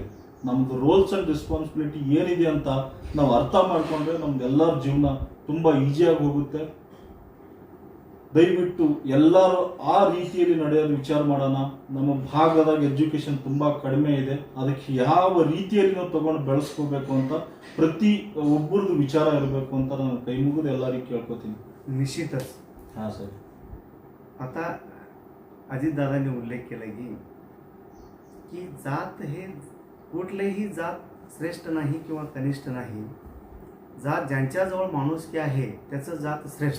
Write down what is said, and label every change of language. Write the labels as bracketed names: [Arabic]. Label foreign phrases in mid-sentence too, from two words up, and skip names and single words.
[Kannada] ನಮ್ದು [English] roles and responsibility [Kannada] ಏನಿದೆ ಅಂತ ನಾವು ಅರ್ಥ ಮಾಡ್ಕೊಂಡ್ರೆ ನಮ್ದು ಎಲ್ಲರ ಜೀವನ ತುಂಬಾ ಈಸಿಯಾಗಿ ಹೋಗುತ್ತೆ. ದಯವಿಟ್ಟು ಎಲ್ಲರೂ ಆ ರೀತಿಯಲ್ಲಿ ನಡೆಯೋದು ವಿಚಾರ ಮಾಡೋಣ. ನಮ್ಮ ಭಾಗದಾಗ ಎಜುಕೇಶನ್ ತುಂಬಾ ಕಡಿಮೆ ಇದೆ, ಅದಕ್ಕೆ ಯಾವ ರೀತಿಯಲ್ಲಿ ನಾವು ತಗೊಂಡು ಬೆಳೆಸ್ಕೋಬೇಕು ಅಂತ ಪ್ರತಿ ಒಬ್ಬರದ್ದು ವಿಚಾರ ಇರಬೇಕು ಅಂತ ನಾನು ಕೈ ಮುಗಿದು ಎಲ್ಲರಿಗೂ ಕೇಳ್ಕೊತೀನಿ. [Marathi] निश्चितच. हां सर. आता अजितदादांनी उल्लेख केला की जात हे कुठलेही जात श्रेष्ठ नाही किंवा कनिष्ठ नाही. जात ज्यांच्याजवळ माणुसकी आहे त्याचं जात श्रेष्ठ.